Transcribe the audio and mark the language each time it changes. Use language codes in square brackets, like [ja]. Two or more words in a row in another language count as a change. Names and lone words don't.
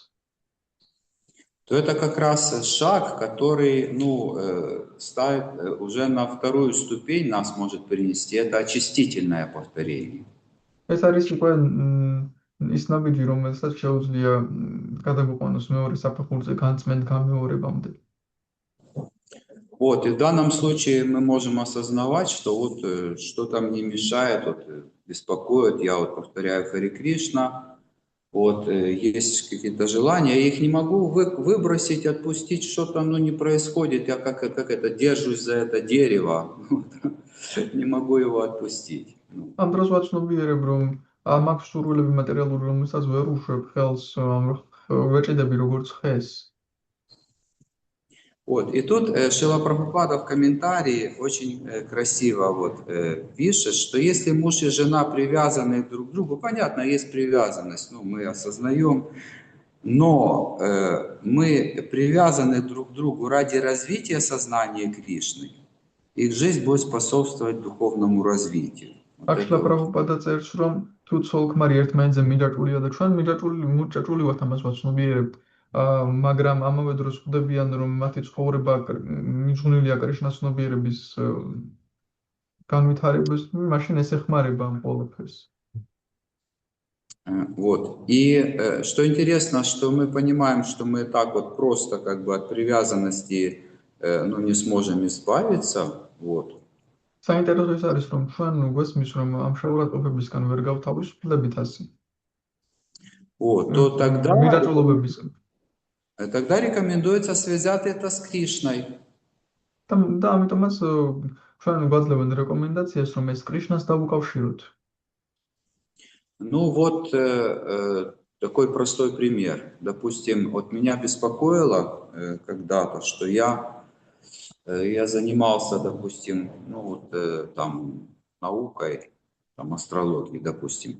[ru] то это как раз шаг, который ну, ставит уже на вторую ступень, нас может перенести. Это очистительное повторение. [ka] ეს არის უკვე ის ნაბიჯი, რომელსაც შეუძლია გადაგვიყვანოს მეორე საფეხურზე განწმენდ გამეორებამდე. [ru] Вот, и в данном случае мы можем осознавать, что вот что-то мне мешает, вот, беспокоит, я вот повторяю Харе Кришна, вот, есть какие-то желания, я их не могу выбросить, отпустить, что-то ну, не происходит, я как это, держусь за это дерево, не могу его отпустить. [ka] ამ დროს ვაცნობიერებ, რომ მაქვს სურვილები მატერიალური, რომელსაც ვერ უშვებ ხელს, ვეჭიდები როგორც ხეს. [ru] Вот, и тут Шрила Прабхупада в комментарии очень красиво вот, пишет, что если муж и жена привязаны друг к другу, понятно, есть привязанность, ну, мы осознаем, но мы привязаны друг к другу ради развития сознания Кришны, их жизнь будет способствовать духовному развитию. [ka] აქ შრილა პრაბჰუპადა წერს, რომ თუ ცოლ-ქმარი ერთმანეთზე მიჯაჭვულია და ჩვენ მიჯაჭვული ვართ, ამას ვაცნობიერებთ, მაგრამ ამავე დროს ხვდებიან, რომ მათი ცხოვრება მიძღვნილია კრიშნას ცნობიერების განვითარებას, მაშინ ეს ეხმარება ამ ყველაფერს. [ru] Вот. И что интересно, что мы понимаем, что мы так вот просто как бы от привязанности ну, не сможем избавиться. Вот. [ka] საინტერესო ის არის, რომ ჩვენ გვესმის, რომ ამ შეურაცხყოფებისგან ვერ გავთავისუფლებით ასე. [ru] Вот, то [ka] მიჯაჭვულობებისგან. [ru] тогда рекомендуется связать это с Кришной. [ka] და ამიტომაც ჩვენ გვაძლევენ რეკომენდაციას, რომ ეს კრიშნას დავუკავშიროთ. [ru] Ну вот такой простой пример. Допустим, вот меня беспокоило когда-то, что я занимался, допустим, ну вот там наукой, там астрологией, допустим.